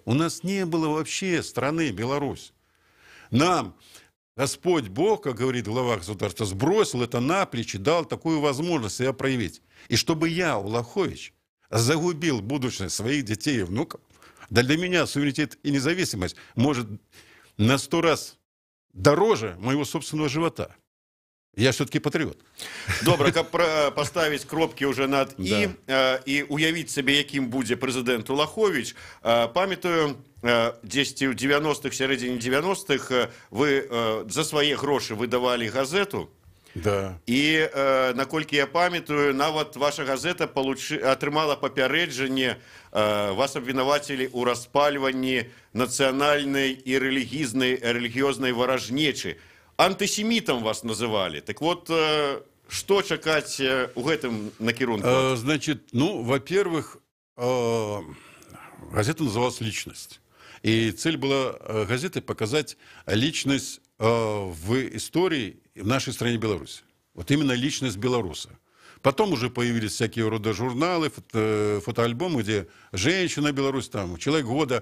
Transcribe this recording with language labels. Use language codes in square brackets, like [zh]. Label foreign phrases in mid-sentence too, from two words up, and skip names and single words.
[ru] У нас не было вообще страны Беларусь. Нам Господь Бог, как говорит глава государства, сбросил это на плечи, дал такую возможность себя проявить. И чтобы я, Влахович, загубил будущее своих детей и внуков, да для меня суверенитет и независимость может на 100 раз дороже моего собственного живота. Я все-таки патріот. [be] Добре, каб поставіць кропкі уже над і уявіць сабе, якім будзе прэзідэнт Улахович. Памятаю, дзесьці ў 90-х, сярэдзіне 90-х вы за свае грошы выдавалі газету. Да. І, наколькі я памятаю, нават ваша газета атрымала папярэджанне, вас абвінавацілі ў распальванні нацыянальнай і рэлігіёзнай варажнечы. [ru] Антисемитом вас называли. Так вот, что [be] чакать у гэтым накірунку? [ru] Значит, ну, во-первых, газета называлась «Личность». И цель была газеты показать личность в истории в нашей стране Беларусь. Вот именно личность белоруса. Потом уже появились всякие рода журналы, фотоальбомы, где женщина Беларусь, там, человек года.